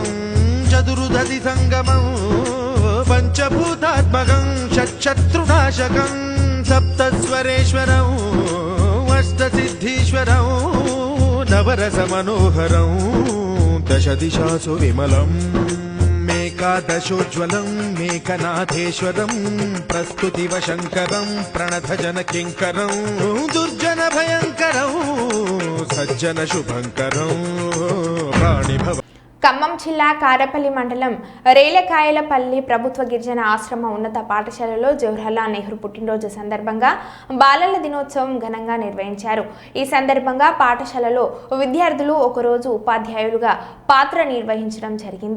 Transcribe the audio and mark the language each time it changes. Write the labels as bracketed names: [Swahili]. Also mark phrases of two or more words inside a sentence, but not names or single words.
[Sanskrit] चतुर्दधि सङ्गमं पञ्चभूतात्मकं षट्शत्रुनाशकं सप्तस्वरेश्वरं अष्टसिद्धीश्वरं नवरसमनोहरं दशदिशासु विमलं मेकादशोज्ज्वलं मेकनाथेश्वरं प्रस्तुतिवशङ्करं प्रणतजनकिङ्करं दुर्जनभयङ्करं सज्जनशुभङ्करं प्राणिभव. [Telugu] ఖమ్మం జిల్లా కారపల్లి మండలం రేలకాయలపల్లి ప్రభుత్వ గిరిజన ఆశ్రమ ఉన్నత పాఠశాలలో జవహర్లాల్ నెహ్రూ పుట్టినరోజు సందర్భంగా బాలల దినోత్సవం ఘనంగా నిర్వహించారు. ఈ సందర్భంగా పాఠశాలలో విద్యార్థులు ఒకరోజు ఉపాధ్యాయులుగా పాత్ర నిర్వహించడం జరిగింది.